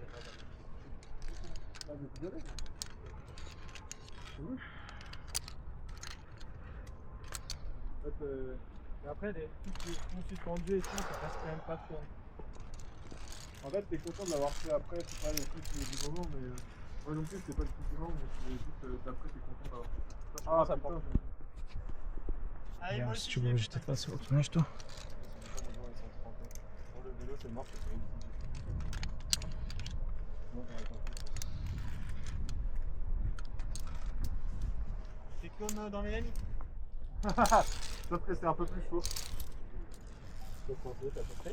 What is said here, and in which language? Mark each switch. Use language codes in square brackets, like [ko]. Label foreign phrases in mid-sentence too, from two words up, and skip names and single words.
[fr] Là, je suis désolé. En fait, Et après, les trucs qui sont suspendus et tout, ça passe quand même pas trop. en fait, t'es content de l'avoir fait après, c'est pas le truc du moment, mais moi non plus, c'est pas le truc du moment, mais c'est juste d'après, t'es content d'avoir fait ça. Ah, ça putain, prend. [bg] Надявам се, че виждате това цялото нещо. [fr] le vélo, c'est mort, c'est C'est comme dans Mélanie. Sauf que c'est un peu plus chaud. Tu peux prendre l'autre à peu près.